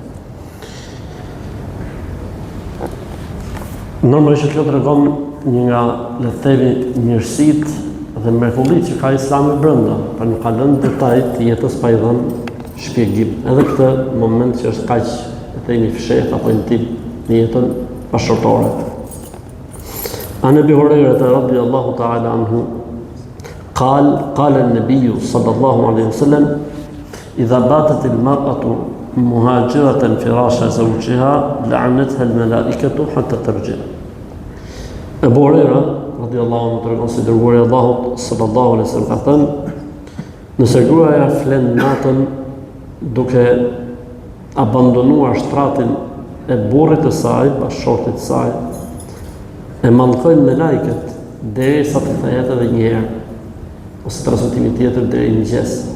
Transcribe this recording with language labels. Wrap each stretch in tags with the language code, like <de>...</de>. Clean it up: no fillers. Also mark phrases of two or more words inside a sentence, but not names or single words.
<sq>Normalisht kjo tregon një nga, le të themi, mirësitë dhe mrekullitë që ka Islami brenda, pra nuk ka lënë detaj të jetës pa i dhënë shpjegim. Edhe këtë moment që është kaq, le të themi, fshehtë apo intim në jetën bashkëshortore.</sq> <ar>عن أبي هريرة رضي الله تعالى عنه قال النبي صلى الله عليه وسلم إذا باتت المرأة مهاجرة فراش زوجها لعنتها الملائكة حتى ترجع.</ar> <sq>Abu Huraira</sq> <ar>رضي الله عنه</ar> <sq>tregon se dërguari i Allahut</sq> <ar>صلى الله عليه وسلم</ar> <sq>ka thënë, nëse gruaja flen natën duke abandonuar shtratin e burrit të saj, bashkëshortit të saj, e mallkojnë me lajket derisa të thahet edhe një herë, ose transmetimi tjetër deri në mëngjes.</sq>